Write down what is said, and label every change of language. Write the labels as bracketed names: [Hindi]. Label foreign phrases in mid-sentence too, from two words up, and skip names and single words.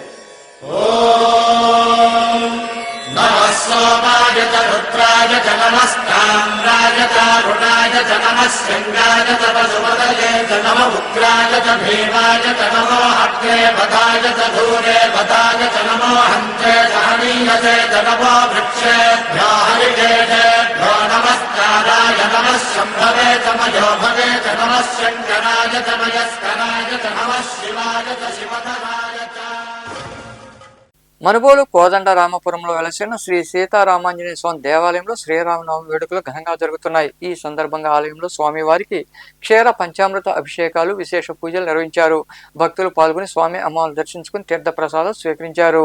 [Sanskrit] ॐ नमः सोमाय च रुद्राय च नमस्ताम्राय च अरुणाय च नमः शृङ्गाय च वसुमतये च नमः उग्राय च भीमाय च नमो अग्ने वधाय च धूरे वधाय च नमो हन्त्रे च हनीयते च नमो वृक्षेभ्यो हरिकेशेभ्यो नमस्काराय नमः शम्भवे च मयोभवे च नमः शङ्कराय च मयस्कराय च नमः शिवाय च शिवधराय च [Telugu] మనుబోలు కోదండరామపురంలో వెలసిన శ్రీ సీతారామాంజనేయ స్వామి దేవాలయంలో శ్రీరామనవమి వేడుకలు ఘనంగా జరుగుతున్నాయి. ఈ సందర్భంగా ఆలయంలో స్వామివారికి క్షీర పంచామృత అభిషేకాలు, విశేష పూజలు నిర్వహించారు. భక్తులు పాల్గొని స్వామి అమ్మవారిని దర్శించుకుని తీర్థ ప్రసాదాలు స్వీకరించారు.